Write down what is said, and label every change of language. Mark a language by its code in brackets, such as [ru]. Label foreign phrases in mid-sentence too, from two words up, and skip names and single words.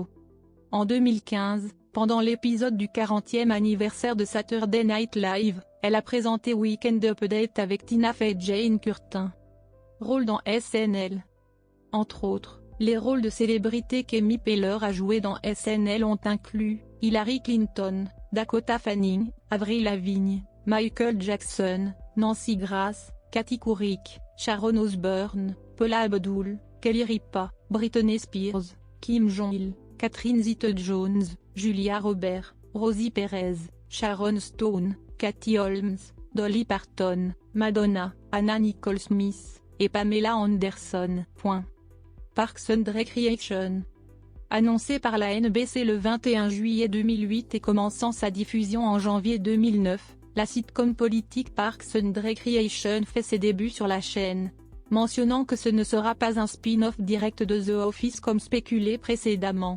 [fr] En 2015, pendant l'épisode du 40e anniversaire de Saturday Night Live, elle a présenté Weekend Update avec Tina Fey et Jane Curtin. Rôle dans SNL. Entre autres, les rôles de célébrités qu'Amy Poehler a joué dans SNL ont inclus Hillary Clinton, Dakota Fanning, Avril Lavigne, Michael Jackson, Nancy Grace, Katy Couric, Sharon Osbourne, Paula Abdul, Kelly Ripa, Britney Spears, Kim Jong-il, Catherine Zeta-Jones, Julia Roberts, Rosie Perez, Sharon Stone, Katie Holmes, Dolly Parton, Madonna, Anna Nicole Smith, et Pamela Anderson. Parks and Recreation. Annoncé par la NBC le 21 juillet 2008 et commençant sa diffusion en janvier 2009, la sitcom politique Parks and Recreation fait ses débuts sur la chaîne, mentionnant que ce ne sera pas un spin-off direct de The Office comme spéculé précédemment.